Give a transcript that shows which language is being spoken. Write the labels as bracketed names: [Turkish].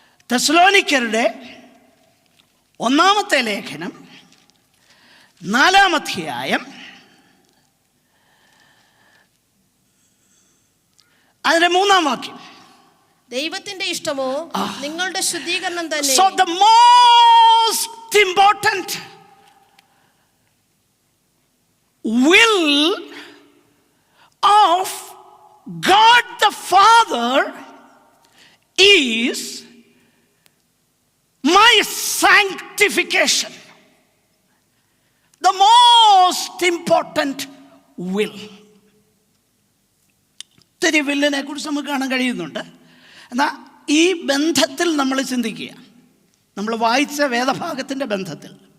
[Malayalam] തെസ്സലോനിക്കരുടെ 1-ാമത്തെ ലേഖനം 4-ാം അധ്യായം അതിന്റെ 3-ാം വാക്യം. ദൈവത്തിന്റെ ഇഷ്ടമോ നിങ്ങളുടെ ശുദ്ധീകരണം തന്നെ. [English] So the most important will of God the Father is my sanctification. The most important will. [Malayalam] ഒത്തിരി വില്ലിനെ കുറിച്ച് നമുക്ക് കാണാൻ കഴിയുന്നുണ്ട്. എന്നാൽ ഈ ബന്ധത്തിൽ നമ്മൾ ചിന്തിക്കുക, നമ്മൾ വായിച്ച വേദഭാഗത്തിൻ്റെ ബന്ധത്തിൽ.